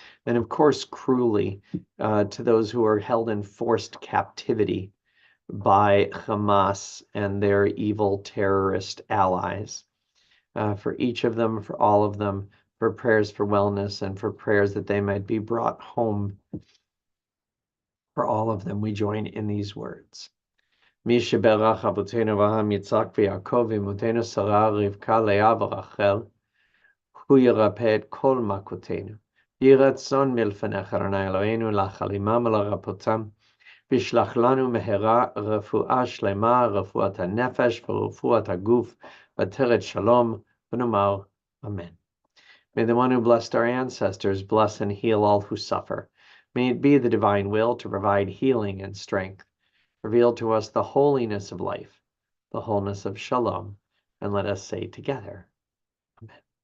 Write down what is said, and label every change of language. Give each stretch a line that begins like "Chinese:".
English: And of course, cruelly, to those who are held in forced captivity by Hamas and their evil terrorist allies. For each of them, for all of them, for prayers for wellness and for prayers that they might be brought home. For all of them, we join in these words.
Hebrew: מי שברך אבותינו אברהם, יצחק ויעקב ואמותינו שרה, רבקה, לאה ורחל, הוא ירפא את כל מכותינו. יהי רצון מלפניך, אדוני אלוהינו, להחלימם ולרפאותם, וישלח לנו מהרה רפואה שלמה, רפואת הנפש ורפואת הגוף, ותרד שלום, ונאמר Amen.
English: May the one who blessed our ancestors bless and heal all who suffer. May it be the divine will to provide healing and strength. Reveal to us the holiness of life, the wholeness of shalom, and let us say together, Amen.